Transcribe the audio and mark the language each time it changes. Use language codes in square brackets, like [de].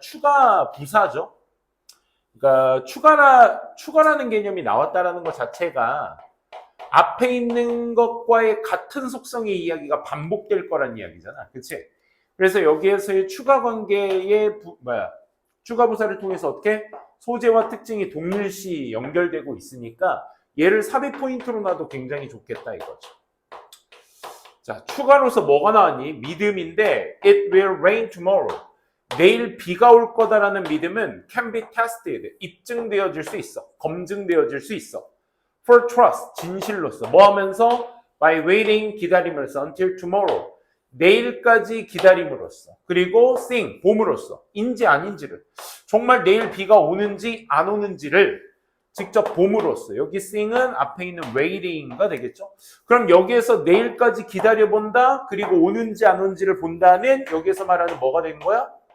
[ko] 추가 부사죠. 그러니까 추가라는 개념이 나왔다라는 것 자체가 앞에 있는 것과의 같은 속성의 이야기가 반복될 거란 이야기잖아. 그치? 그래서 여기에서의 추가 관계의 추가 부사를 통해서 어떻게? 소재와 특징이 동일시 연결되고 있으니까 얘를 삽입 포인트로 놔도 굉장히 좋겠다 이거죠. 자, 추가로서 뭐가 나왔니? 믿음인데 [en] it will rain tomorrow. [ko] 내일 비가 올 거다라는 믿음은 [en] can be tested, [ko] 입증되어질 수 있어. 검증되어질 수 있어. [en] for trust, [ko] 진실로서. 뭐 하면서? [en] by waiting, [ko] 기다림으로써. [en] until tomorrow, [ko] 내일까지 기다림으로써. 그리고 sing, 봄으로써. 인지 아닌지를. 정말 내일 비가 오는지 안 오는지를 직접 봄으로써 여기 seeing은 앞에 있는 waiting가 되겠죠. 그럼 여기에서 내일까지 기다려본다 그리고 오는지 안 오는지를 본다는 여기에서 말하는 뭐가 되는 거야?